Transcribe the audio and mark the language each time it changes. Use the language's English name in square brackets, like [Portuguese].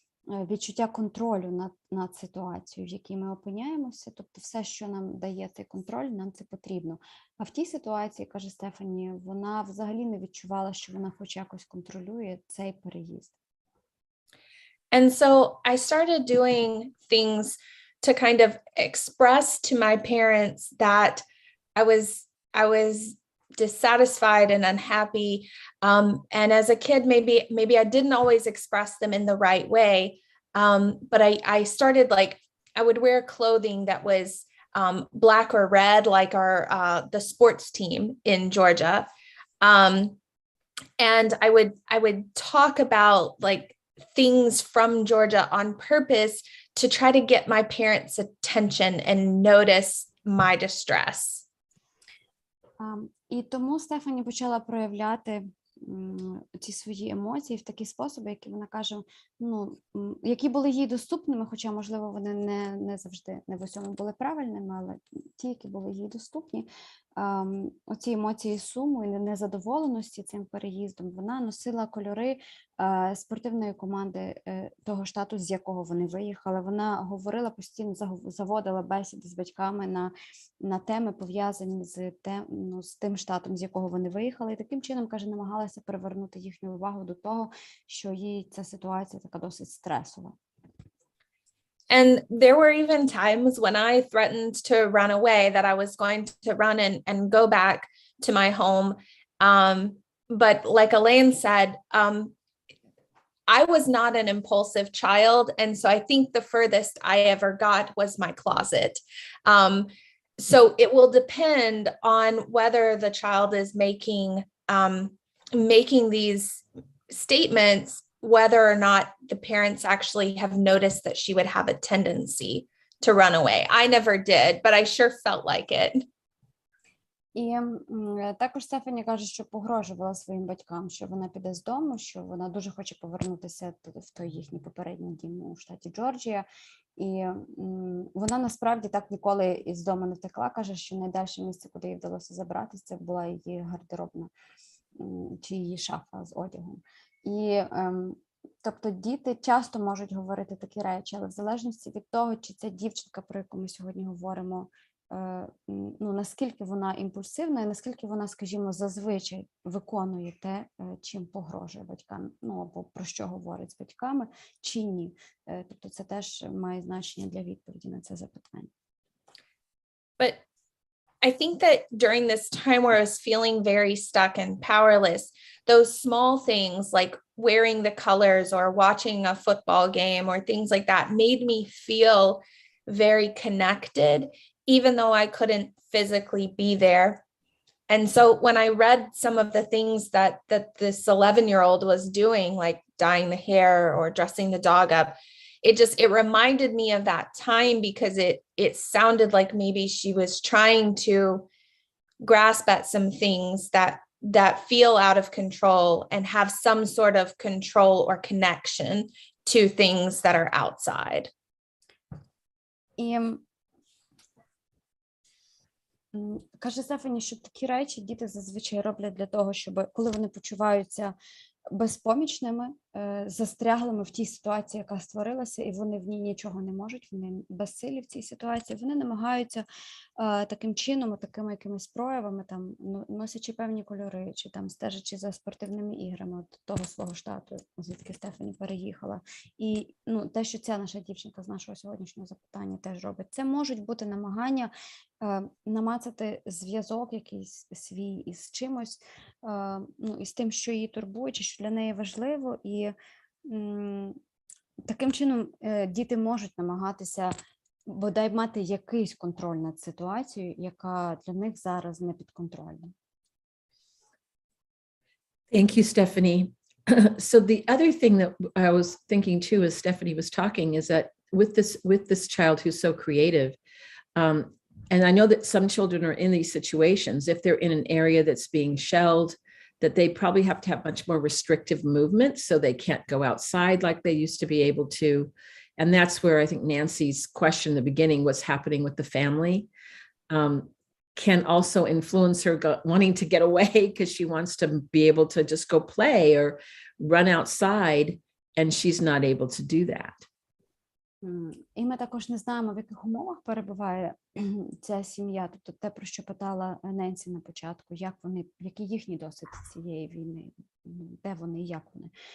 [Ukrainian] відчуття контролю над ситуацією, в якій ми опиняємося. Тобто все, що нам дає цей контроль, нам це потрібно. А в тій ситуації, каже Стефані, вона взагалі не відчувала, що вона хоч якось контролює цей переїзд. [English] And so I started doing things to kind of express to my parents that I was dissatisfied and unhappy. And as a kid, maybe I didn't always express them in the right way. But I started, like, I would wear clothing that was black or red, like the sports team in Georgia. And I would talk about, like, things from Georgia on purpose to try to get my parents' attention and notice my distress. [Ukrainian] І тому Стефані почала проявляти ці свої емоції в такі способи, які вона каже, ну, які були їй доступними, хоча, можливо, вони не завжди, не в усьому були правильними, але ті, які були їй доступні, оці емоції суму і незадоволеності цим переїздом, вона носила кольори спортивної команди того штату, з якого вони виїхали. Вона говорила постійно, заводила бесіди з батьками на теми, пов'язані з тим штатом, з якого вони виїхали. І таким чином, каже, намагалася привернути їхню увагу до того, що їй ця ситуація така досить стресова. [English] And there were even times when I threatened to run away, that I was going to run and go back to my home. But like Elaine said, I was not an impulsive child. And so I think the furthest I ever got was my closet. So it will depend on whether the child is making these statements, whether or not the parents actually have noticed that she would have a tendency to run away. I never did, but I sure felt like it. [Ukrainian] І також Стефані каже, що погрожувала своїм батькам, що вона піде з дому, що вона дуже хоче повернутися в той їхній попередній дім у штаті Джорджія. І вона насправді так ніколи із дому не втекла. Каже, що найдальше місце, куди їй вдалося забратися, це була її гардеробна чи її шафа з одягом. І тобто діти часто можуть говорити такі речі, але в залежності від того, чи ця дівчинка, про яку ми сьогодні говоримо, ну, наскільки вона імпульсивна і наскільки вона, скажімо, зазвичай виконує те, чим погрожує батькам, ну, або про що говорить з батьками, чи ні. Тобто це теж має значення для відповіді на це запитання. [English] But I think that during this time where I was feeling very stuck and powerless, those small things like wearing the colors or watching a football game or things like that made me feel very connected, even though I couldn't physically be there. And so when I read some of the things that this 11-year-old was doing, like dyeing the hair or dressing the dog up, it reminded me of that time, because it sounded like maybe she was trying to grasp at some things that feel out of control and have some sort of control or connection to things that are outside. [Ukrainian] І каже Стефані, що такі речі діти зазвичай роблять для того, щоб, коли вони почуваються безпомічними, застряглими в тій ситуації, яка створилася, і вони в ній нічого не можуть, вони безсилі в цій ситуації, вони намагаються таким чином, такими якимись проявами, там, носячи певні кольори, чи там стежачи за спортивними іграми от того свого штату, звідки Стефані переїхала. І ну, те, що ця наша дівчинка з нашого сьогоднішнього запитання теж робить, це можуть бути намагання намацати зв'язок якийсь свій із чимось, ну, із тим, що її турбує, чи що для неї важливо, і таким чином діти можуть намагатися бодай мати якийсь контроль над ситуацією, яка для них зараз не підконтрольна. [English] Thank you, Stephanie. So the other thing that I was thinking too, as Stephanie was talking, is that with this child who's so creative, and I know that some children are in these situations, if they're in an area that's being shelled, that they probably have to have much more restrictive movement, so they can't go outside like they used to be able to. And that's where I think Nancy's question in the beginning, what's happening with the family, can also influence her wanting to get away because she wants to be able to just go play or run outside. and she's not able to do that. [Ukrainian] І ми також не знаємо, в яких умовах перебуває ця сім'я, тобто те, про що питала Ненсі на початку, який їхній досвід цієї війни, де вони і як вони.